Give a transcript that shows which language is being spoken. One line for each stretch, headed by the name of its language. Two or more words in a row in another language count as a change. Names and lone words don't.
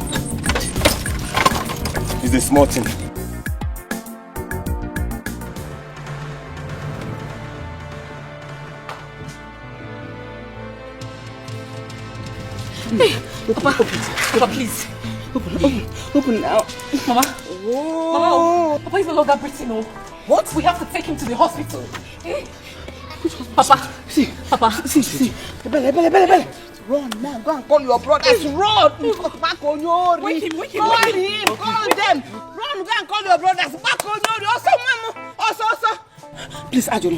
English: It's a small thing. Hey, Papa, please. Open now. Mama. Mama, Papa is no longer breathing. What? We have to take him to the hospital. Papa. See. Bele. Run now. Go and call your brothers. Run. Back on your. Wake him. Call him. Call them. Run. Go and call your brothers. Back on your. Also. Please, Ajono.